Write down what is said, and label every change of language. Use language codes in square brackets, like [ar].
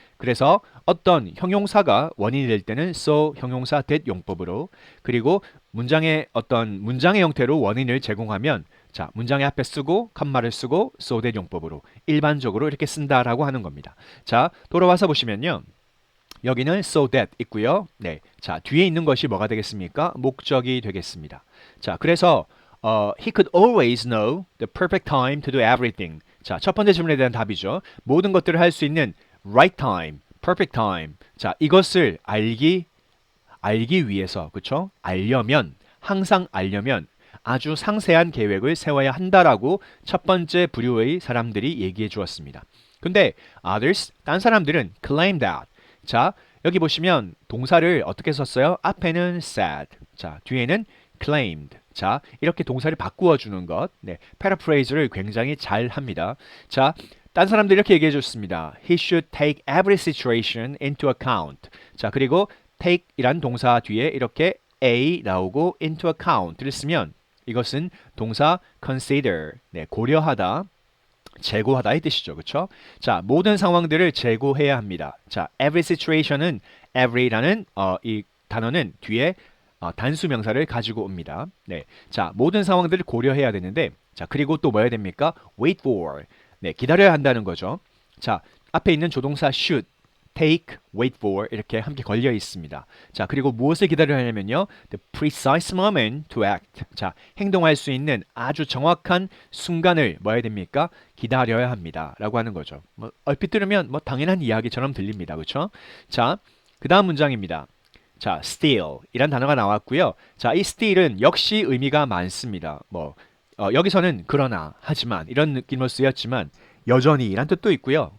[ko] 그래서 어떤 형용사가 원인이 될 때는 so 형용사 that 용법으로 그리고 문장의 어떤 문장의 형태로 원인을 제공하면 자, 문장의 앞에 쓰고 컴마를 쓰고 so that 용법으로 일반적으로 이렇게 쓴다라고 하는 겁니다. 자, 돌아와서 보시면요. 여기는 so that 있고요. 네. 자, 뒤에 있는 것이 뭐가 되겠습니까? 목적이 되겠습니다. [en] 자, 그래서 he could always know the perfect time to do everything. [ko] 자, 첫 번째 질문에 대한 답이죠. 모든 것들을 할 수 있는 [en] right time, perfect time. [ko] 자, 이것을 알기 위해서, 그렇죠? 알려면 항상 알려면 아주 상세한 계획을 세워야 한다라고 첫 번째 부류의 사람들이 얘기해 주었습니다. 근데 others, 딴 사람들은 [en] claim that. [ko] 자, 여기 보시면 동사를 어떻게 썼어요? 앞에는 said. 자, 뒤에는 claimed. 자, 이렇게 동사를 바꾸어 주는 것. 네, 패러프레이즈를 굉장히 잘 합니다. 자, 딴 사람들이 이렇게 얘기해 줬습니다. [en] He should take every situation into account. [ko] 자, 그리고 take 이란 동사 뒤에 이렇게 a 나오고 [en] into account [ko] 를 쓰면 이것은 동사 consider, 네, 고려하다, 재고하다 이 뜻이죠. 그렇죠? 자, 모든 상황들을 재고해야 합니다. 자, every situation은 every라는 이 단어는 뒤에 단수 명사를 가지고 옵니다. 네. 자, 모든 상황들을 고려해야 되는데 자, 그리고 또 뭐 해야 됩니까? [en] wait for. [ko] 네, 기다려야 한다는 거죠. 자, 앞에 있는 조동사 should, take, wait for 이렇게 함께 걸려 있습니다. 자, 그리고 무엇을 기다려야 하냐면요. [en] the precise moment to act. [ko] 자, 행동할 수 있는 아주 정확한 순간을 뭐 해야 됩니까? 기다려야 합니다. 라고 하는 거죠. 뭐 얼핏 들으면 뭐 당연한 이야기처럼 들립니다. 그렇죠? 자, 그다음 문장입니다. 자, steal 이란 단어가 나왔고요. 자, 이 steal은 역시 의미가 많습니다. 뭐 여기서는 그러나 하지만 이런 느낌으로 쓰였지만 여전히 이란 뜻도 있고요.